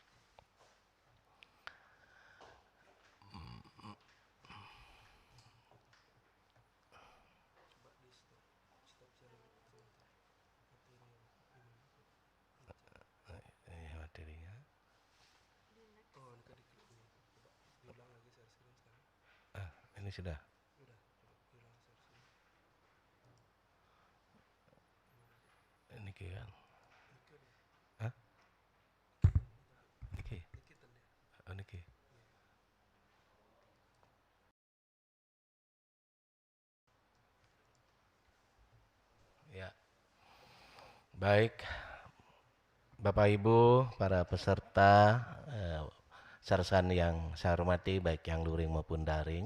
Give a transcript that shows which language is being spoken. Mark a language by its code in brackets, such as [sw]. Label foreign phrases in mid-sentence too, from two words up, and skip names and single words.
[id] Materinya. Ini sudah. Ini kan. Hah? Niki. Oh, niki. Ya. Baik. Bapak Ibu, para peserta sersan yang saya hormati, baik yang luring maupun daring.